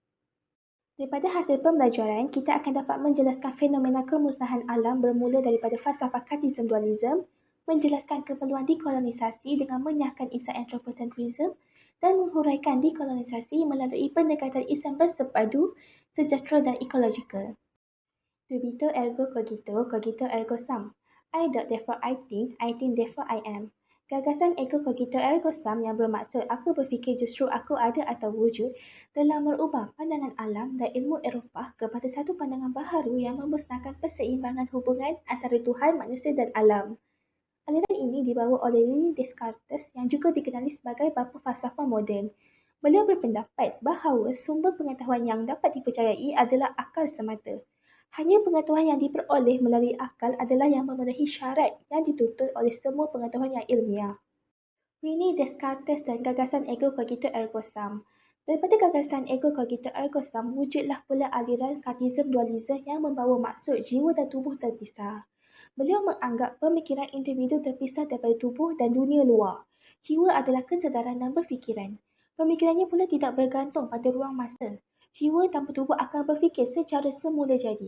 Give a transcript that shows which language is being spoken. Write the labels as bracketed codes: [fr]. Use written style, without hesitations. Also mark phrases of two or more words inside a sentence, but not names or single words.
[ms] Daripada hasil pembelajaran, kita akan dapat menjelaskan fenomena kemusnahan alam bermula daripada falsafah [en] Cartesian dualism, [ms] menjelaskan keperluan dekolonisasi dengan menyahkan [en] insight anthropocentrism [ms] dan menghuraikan dekolonisasi melalui pendekatan Islam bersepadu, sejahtera dan ekologikal. [la] Dubito ergo cogito, cogito ergo sum. [en] I dot therefore I think therefore I am. [ms] Gagasan [la] ego cogito ergo sum [ms] yang bermaksud aku berfikir justru aku ada atau wujud telah merubah pandangan alam dan ilmu Eropah kepada satu pandangan baharu yang memusnahkan perseimbangan hubungan antara Tuhan, manusia dan alam. Aliran ini dibawa oleh René Descartes yang juga dikenali sebagai bapa falsafah moden. Beliau berpendapat bahawa sumber pengetahuan yang dapat dipercayai adalah akal semata. Hanya pengetahuan yang diperoleh melalui akal adalah yang memenuhi syarat yang dituntut oleh semua pengetahuan yang ilmiah. René Descartes dan gagasan [la] ego cogito ergo sum. [ms] Daripada gagasan [la] ego cogito ergo sum, [ms] wujudlah pula aliran [en] Cartesian dualism [ms] yang membawa maksud jiwa dan tubuh terpisah. Beliau menganggap pemikiran individu terpisah daripada tubuh dan dunia luar. Jiwa adalah kesedaran dan berfikiran. Pemikirannya pula tidak bergantung pada ruang masa. Jiwa tanpa tubuh akan berfikir secara semula jadi.